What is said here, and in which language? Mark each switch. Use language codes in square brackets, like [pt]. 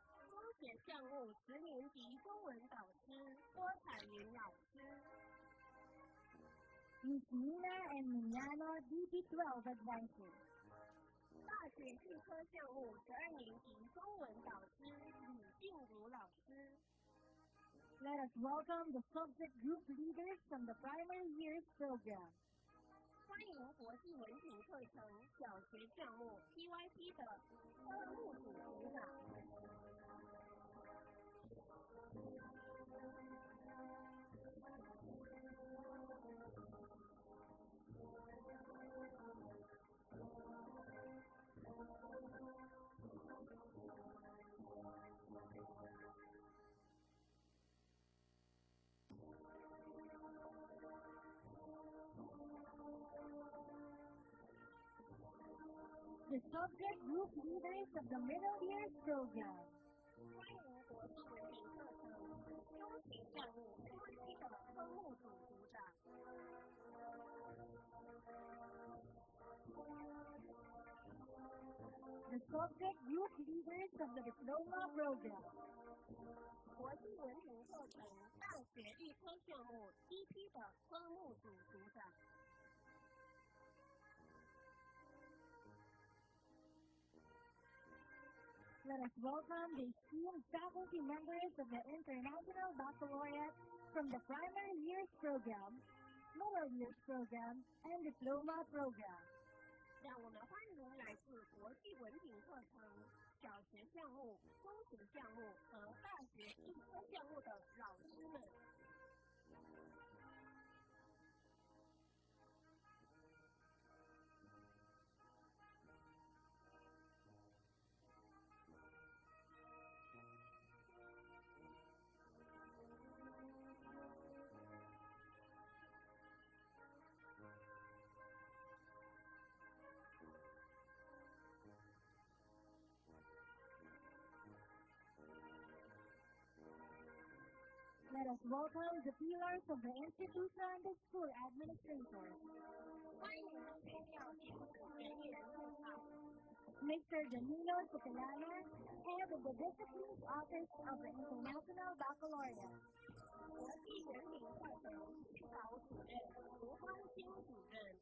[zh] 中学项目10年级中文导师郭彩云老师。 [en] Ms. Nina and Mignano, DP12 Advisor. [zh] 大学预科项目12年级中文导师李静茹老师。 [en] Let us welcome the subject group leaders from the primary years program. [zh] 欢迎国际文凭课程小学项目 PYP 的科目组组长。 [en] The subject group leaders of the middle years program. [zh] 欢迎国际文凭课程中学项目 PYP 的科目组组长。 [en] The subject group leaders of the diploma program. [zh] 国际文凭课程大学预科项目 DP 的科目组组长。 [en] Let us welcome the esteemed faculty members of the International Baccalaureate from the Primary Years Program, Middle Years Program, and Diploma Program. [zh] 让我们欢迎来自国际文凭课程、小学项目、中学项目和大学预科项目的老师们。 [en] Let us welcome the pillars of the institution, the school administrators. [zh] 欢迎学校行政人员入场。 [en] Mr. Danilo Sutilana, Head of the Disciplines Office of the International Baccalaureate. [zh] 国际文凭课程指导主任卢光兴主任。